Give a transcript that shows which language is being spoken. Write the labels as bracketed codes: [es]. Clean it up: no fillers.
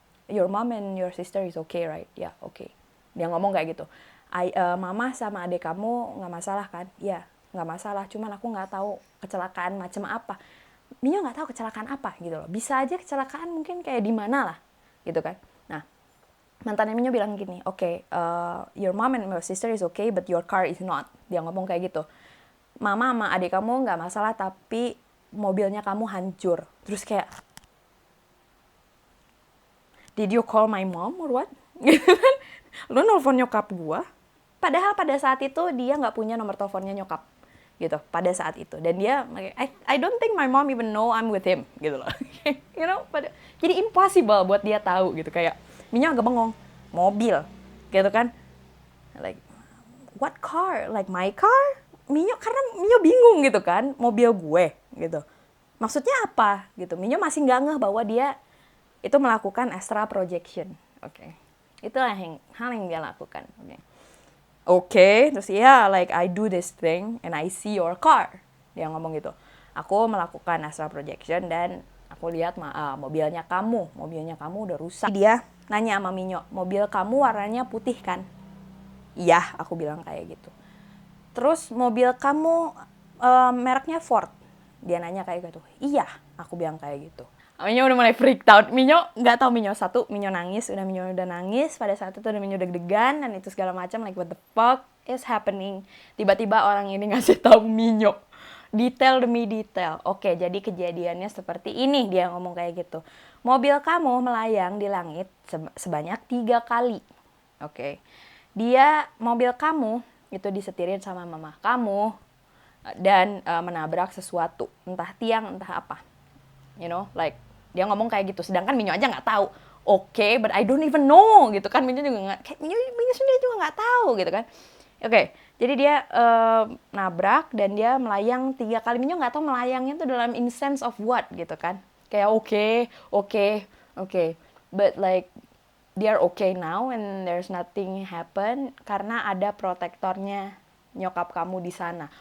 [en] Your mom and your sister is okay, right? [id] Ya, [en] yeah, okay. [id] Dia ngomong kayak gitu. Mama sama adik kamu nggak masalah kan? Ya, nggak masalah. Cuman aku nggak tahu kecelakaan macam apa. Minyo nggak tahu kecelakaan apa gitu loh. Bisa aja kecelakaan mungkin kayak di mana lah, gitu kan? Nah, mantannya Minyo bilang gini, [en] okay, your mom and your sister is okay, but your car is not. [id] Dia ngomong kayak gitu. Mama sama adik kamu nggak masalah, tapi mobilnya kamu hancur. Terus kayak, [en] did you call my mom or what? [id] Lu nelfon nyokap gua? Padahal pada saat itu dia nggak punya nomor teleponnya nyokap. gitu pada saat itu. Dan dia [en] I don't think my mom even know I'm with him [id] gitu loh. You know, jadi impossible buat dia tahu gitu. Kayak Minyo agak bengong, mobil gitu kan, [en] like what car, like my car. [id] Karena Minyo bingung gitu kan, mobil gue gitu, maksudnya apa gitu. Minyo masih nggak ngeh bahwa dia itu melakukan astral projection. Oke. Itulah hal yang dia lakukan. Oke, terus [en] like I do this thing and I see your car. [id] Dia ngomong gitu. Aku melakukan astral projection dan aku lihat mobilnya kamu udah rusak. Dia nanya sama Minyo, mobil kamu warnanya putih kan? Iya, aku bilang kayak gitu. Terus mobil kamu mereknya Ford? Dia nanya kayak gitu. Iya, aku bilang kayak gitu. Minyo udah mulai [en] freaked out. [id] Minyo nggak tahu Minyo nangis. Minyo udah nangis. Pada saat itu udah Minyo deg-degan dan itu segala macam. [en] Like what the fuck is happening? [id] Tiba-tiba orang ini ngasih tahu Minyo detail demi detail. Oke, jadi kejadiannya seperti ini. Dia ngomong kayak gitu. Mobil kamu melayang di langit sebanyak 3 kali. Oke. Mobil kamu itu disetirin sama mama kamu dan menabrak sesuatu, entah tiang, entah apa. [en] You know, like [id] dia ngomong kayak gitu, sedangkan Minyo aja nggak tahu. [en] Oke, but I don't even know [id] gitu kan. Minyo sendiri juga nggak tahu gitu kan. Oke, jadi dia nabrak dan dia melayang 3 kali. Minyo nggak tahu melayangnya itu dalam [en] in sense of what [id] gitu kan. [en] Kayak oke, but like they are okay now and there's nothing happen [id] karena ada protektornya nyokap kamu di sana.